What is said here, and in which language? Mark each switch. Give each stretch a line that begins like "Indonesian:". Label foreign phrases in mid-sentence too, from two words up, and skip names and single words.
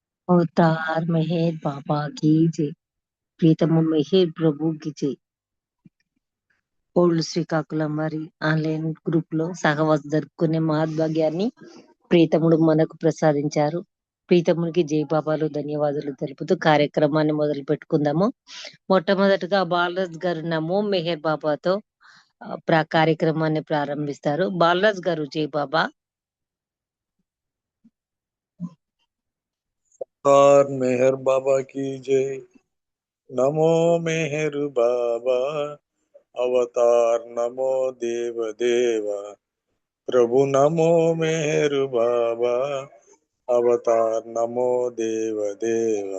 Hindi: अवतार मेहर बाबा की जय।
Telugu: ప్రీతమ మెహర్ ప్రభుకి జై. ఓల్డ్ శ్రీకాకుళం వారి
English: online group
Telugu: లో సహవాస జరుపుకునే మహద్భాగ్యాన్ని ప్రీతముడు మనకు ప్రసాదించారు. ప్రీతమునికి జై బాబాలు ధన్యవాదాలు తెలుపుతూ కార్యక్రమాన్ని మొదలు పెట్టుకుందాము. మొట్టమొదటిగా బాలరాజ్ గారు నమో మెహర్ బాబాతో కార్యక్రమాన్ని ప్రారంభిస్తారు. బాలరాజ్ గారు జై బాబా.
Hindi: और मेहर बाबा की जय। नमो मेहर बाबा अवतार नमो देव देवा। प्रभु नमो मेहर बाबा अवतार नमो देव देवा।